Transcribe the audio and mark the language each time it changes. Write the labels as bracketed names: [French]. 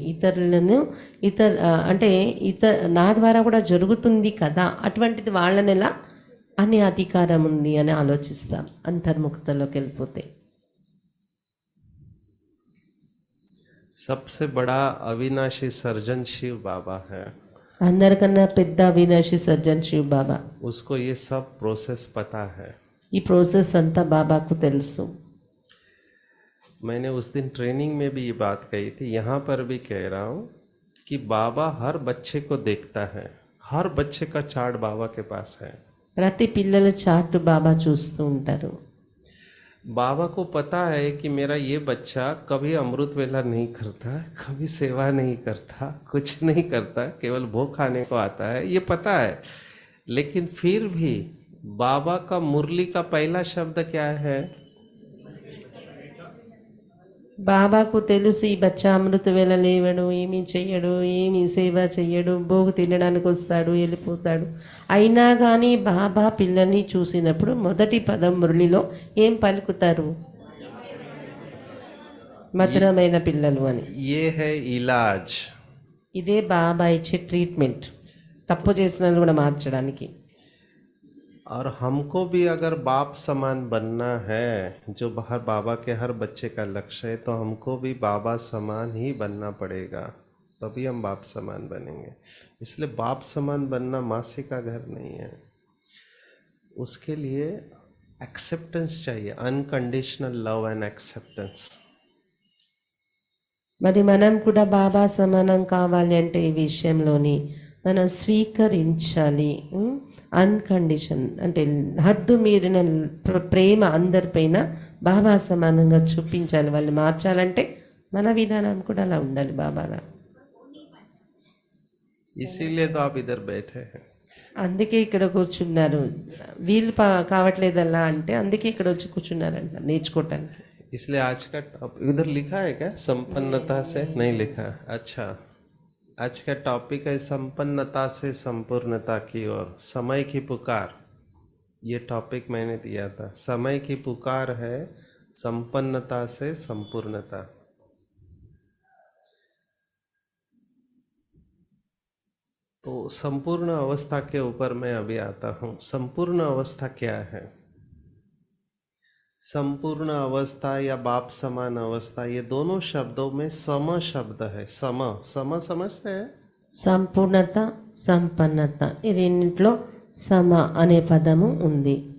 [Telugu] ఇతరులను అంటే నా ద్వారా కూడా జరుగుతుంది కదా, అటువంటిది వాళ్ళని ఎలా అనే అధికారం ఉంది అని ఆలోచిస్తాం అంతర్ముఖతలోకి వెళ్ళిపోతే. [Hindi] सबसे बड़ा अविनाशी सर्जन शिव बाबा है. [Telugu] అందరికన్నా పెద్ద అవినాశి సర్జన్ శివ్ బాబా. [Hindi] उसको ये सब प्रोसेस पता है. [Telugu] ఈ ప్రాసెస్ అంతా బాబాకు తెలుసు. [Hindi] मैंने उस दिन ट्रेनिंग में भी ये बात कही थी, यहाँ पर भी कह रहा हूँ कि बाबा हर बच्चे को देखता है, हर बच्चे का चार्ट बाबा के पास है. [Telugu] ప్రతి పిల్లల చార్ట్ బాబా చూస్తూ ఉంటారు. [Hindi] बाबा को पता है कि मेरा ये बच्चा कभी अमृत वेला नहीं करता, कभी सेवा नहीं करता, कुछ नहीं करता, केवल भोग खाने को आता है, ये पता है. लेकिन फिर भी बाबा का मुरली का पहला शब्द क्या है? [Telugu] బాబాకు తెలుసు ఈ బచ్చా అమృత వేళ లేవడు, ఏమీ చెయ్యడు, ఏమీ సేవ చెయ్యడు, భోగు తినడానికి వస్తాడు, వెళ్ళిపోతాడు. అయినా కానీ బాబా పిల్లల్ని చూసినప్పుడు మొదటి పదం మురళిలో ఏం పలుకుతారు? మధురమైన పిల్లలు అని. [Hindi] ये है इलाज. [Telugu] ఇదే బాబా ఇచ్చే ట్రీట్మెంట్, తప్పు చేసిన వాళ్ళు కూడా మార్చడానికి. [Hindi] और हमको भी अगर बाप समान बनना है, जो बाहर बाबा के हर बच्चे का लक्ष्य है, तो हमको भी बाबा समान ही बनना पड़ेगा, तभी हम बाप समान बनेंगे. इसलिए बाप समान बनना मासी का घर नहीं है. उसके लिए एक्सेप्टेंस चाहिए, [English] Unconditional love and acceptance. [Telugu] మరి మనం కూడా బాబా సమానం కావాలి అంటే ఈ విషయంలోని మనం స్వీకరించాలి. అన్కండిషన్ అంటే హద్దు మీరిన ప్రేమ అందరిపైన బాబా సమానంగా చూపించాలి. వాళ్ళు మార్చాలంటే మన విధానం కూడా అలా ఉండాలి బాబాలా. [Hindi] इसीलिए तो आप इधर बैठे हैं. [Telugu] అందుకే ఇక్కడ కూర్చున్నారు. వీళ్ళు కావట్లేదల్లా అంటే అందుకే ఇక్కడ వచ్చి కూర్చున్నారంట నేర్చుకోవటానికి. [Hindi] इसलिए आज का इधर लिखा है क्या? संपन्नता से नहीं लिखा. अच्छा, आज का टॉपिक है संपन्नता से संपूर्णता की ओर, समय की पुकार. ये टॉपिक मैंने दिया था. समय की पुकार है संपन्नता से संपूर्णता. तो संपूर्ण अवस्था के ऊपर मैं अभी आता हूँ. संपूर्ण अवस्था क्या है? संपूर्ण अवस्था या बाप समान अवस्था, ये दोनों शब्दों में सम शब्द है. सम सम समझते हैं? [Telugu] సంపూర్ణత, సంపన్నత ఈ రెండింటిలో సమ అనే పదము ఉంది.